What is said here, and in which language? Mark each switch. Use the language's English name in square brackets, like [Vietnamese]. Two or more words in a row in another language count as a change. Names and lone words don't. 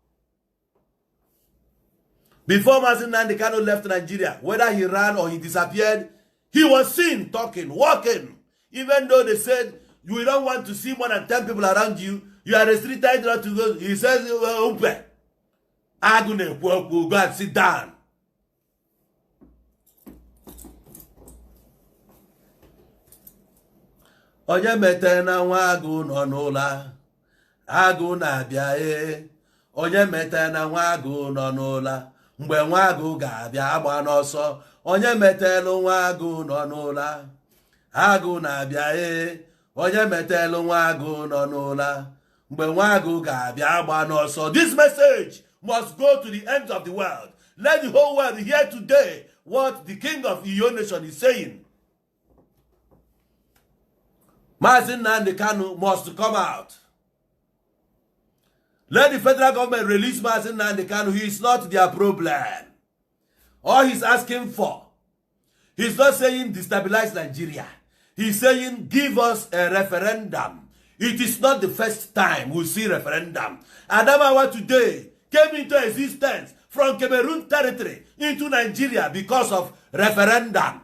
[English] Before Mazi Nnamdi Kanu left Nigeria, whether he ran or he disappeared, he was seen talking, walking. Even though they said, you don't want to see more than 10 people around you, you are restricted not to go. He says, open. Go and sit down. [Igbo] Onye mete na nwa agụ nọ n'ụla. Agụ na-abịa Onye mete na nwa agụ nọ n'ụla. Mgbe nwa agụ ga-abịa agba n'ọsọ. Onye metelu nwa agụ nọ n'ụla. Agụ na-abịa Onye metelu nwa agụ nọ n'ụla. Mgbe nwa agụ ga-abịa agba n'ọsọ. [English] This message must go to the ends of the world. Let the whole world hear today what the king of Iyo Nation is saying. Mazi Nnamdi Kanu must come out. Let the federal government release Mazi Nnamdi Kanu. He is not their problem. All he's asking for, he's not saying destabilize Nigeria. He's saying give us a referendum. It is not the first time we see referendum. Adamawa today came into existence from Cameroon territory into Nigeria because of referendum.